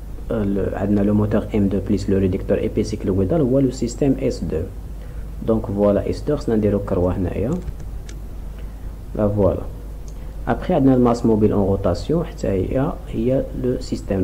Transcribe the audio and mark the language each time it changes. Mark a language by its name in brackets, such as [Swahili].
[French] le moteur M2 plus le réducteur épais cycloïdal هو le système S2. Donc voilà [Arabic] S2 خصنا نديرو كروة هنايا. [French] Là voilà. Après on a le masse mobile en rotation [Arabic] حتى هي [French] le système.